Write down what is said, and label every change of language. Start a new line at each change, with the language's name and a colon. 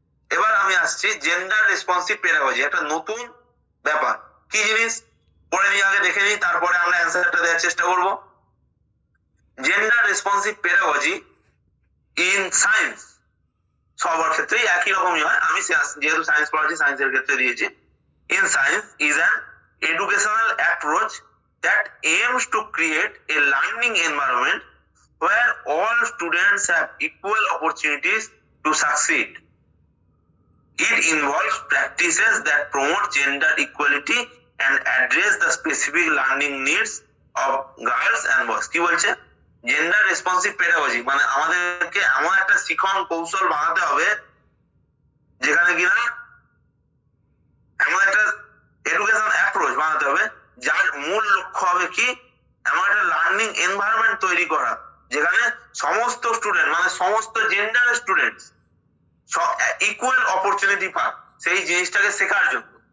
Bangla: এবার আমি আসছি জেন্ডার রেসপন্সিভ পেডাগজি, একটা নতুন ব্যাপার, কি জিনিস পড়ে নিয়ে আগে দেখে নিই, তারপরে আমরা অ্যান্সারটা দেওয়ার চেষ্টা করব। Gender responsive pedagogy in science, সবার ক্ষেত্রেই একই রকমই হয়, আমি যেহেতু সায়েন্স পড়াচ্ছি সায়েন্সের ক্ষেত্রে দিয়েছি।
English: In science is an educational approach that aims to create a learning environment where all students have equal opportunities to succeed. It involves practices that promote gender equality and address the specific learning needs of girls and boys.
Bangla: কি বলছে? Gender responsive pedagogy, মানে আমাদেরকে এমন একটা শিক্ষণ কৌশল বানাতে হবে যেখানে কিনা এমন একটা এডুকেশন অ্যাপ্রোচ বানাতে হবে যার মূল লক্ষ্য হবে কি, এমন একটা লার্নিং এনভায়রনমেন্ট তৈরি করা যেখানে সমস্ত স্টুডেন্ট মানে সমস্ত জেন্ডারের স্টুডেন্টস ইকুয়াল অপরচুনিটি পায় সেই জিনিসটাকে শেখার জন্য।